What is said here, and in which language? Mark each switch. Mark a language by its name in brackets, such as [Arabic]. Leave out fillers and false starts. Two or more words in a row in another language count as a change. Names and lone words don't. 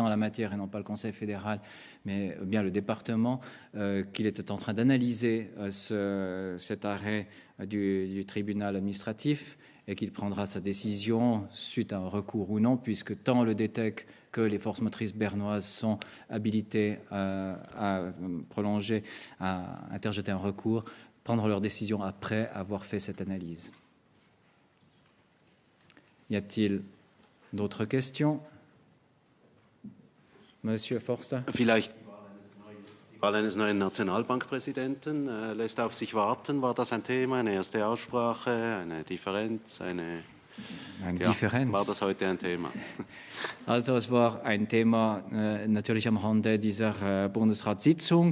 [French] en la matière et non pas le Conseil fédéral, mais bien le département, qu'il était en train d'analyser cet arrêt du tribunal administratif et qu'il prendra sa décision suite à un recours ou non, puisque tant le DTEC que les forces motrices bernoises sont habilitées à prolonger, à interjeter un recours, prendre leur décision après avoir fait cette analyse. Y a-t-il d'autres questions? Monsieur Forster. [German] Vielleicht die Wahl eines neuen Nationalbankpräsidenten lässt auf sich warten. War das ein Thema, eine erste Aussprache, eine Differenz, eine Differenz? War das heute ein Thema? Also es war ein Thema natürlich am Rande dieser Bundesratssitzung.